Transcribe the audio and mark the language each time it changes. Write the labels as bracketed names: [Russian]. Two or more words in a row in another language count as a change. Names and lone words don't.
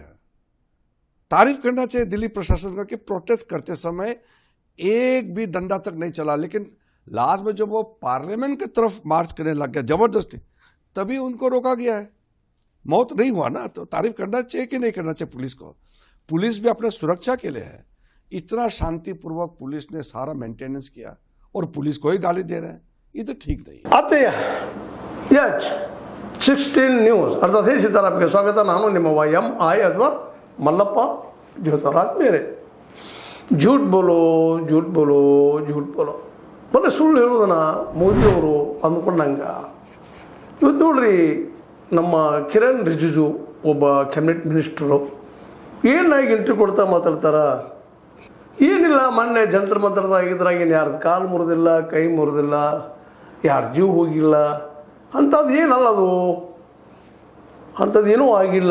[Hindi] तारीफ करना चाहिए दिल्ली प्रशासन का कि प्रोटेस्ट करते समय एक भी डंडा तक नहीं चला, लेकिन लास्ट में जब वो पार्लियामेंट की तरफ मार्च करने लग गया जबरदस्ती, तभी उनको रोका गया है। मौत नहीं हुआ ना, तो तारीफ करना चाहिए कि नहीं करना चाहिए पुलिस को? पुलिस भी अपने सुरक्षा के लिए है। इतना शांतिपूर्वक पुलिस ने सारा मेंटेनेंस किया और पुलिस को ही गाली दे रहे हैं, ये तो ठीक नहीं है। [Kannada] ಆತ್ಮೀಯ ಯಚ್ 16 ನ್ಯೂಸ್ ಅರ್ಥಾತ್ ಸೀತಾರಾಮ್ಗೆ ಸ್ವಾಗತ. ನಾನು ನಿಮ್ಮ MI ಅಥವಾ ಮಲ್ಲಪ್ಪ ಜ್ಯೋತರ. ಆತ್ಮೀಯರೇ, [Hindi] झूठ बोलो झूठ बोलो झूठ बोलो [Kannada] ಮೊನ್ನೆ ಸುಳ್ಳು ಹೇಳೋದನ್ನ ಮೋದಿಯವರು ಅಂದ್ಕೊಂಡಂಗ ಇವತ್ತು ನೋಡ್ರಿ, ನಮ್ಮ ಕಿರಣ್ ರಿಜಿಜು ಒಬ್ಬ ಕ್ಯಾಬಿನೆಟ್ ಮಿನಿಸ್ಟರು ಏನಾಗಿ ಎಂಟ್ರಿ ಕೊಡ್ತಾ ಮಾತಾಡ್ತಾರ. ಏನಿಲ್ಲ, ಮೊನ್ನೆ ಜಂತ್ರ ಮಂತ್ರದಾಗಿದ್ರಾಗ ಏನು ಯಾರ್ದು ಕಾಲು ಮುರಿದಿಲ್ಲ, ಕೈ ಮುರಿದಿಲ್ಲ, ಯಾರ ಜೀವ ಹೋಗಿಲ್ಲ, ಅಂಥದ್ದು ಏನಲ್ಲ, ಅದು ಅಂಥದ್ದು ಏನೂ ಆಗಿಲ್ಲ.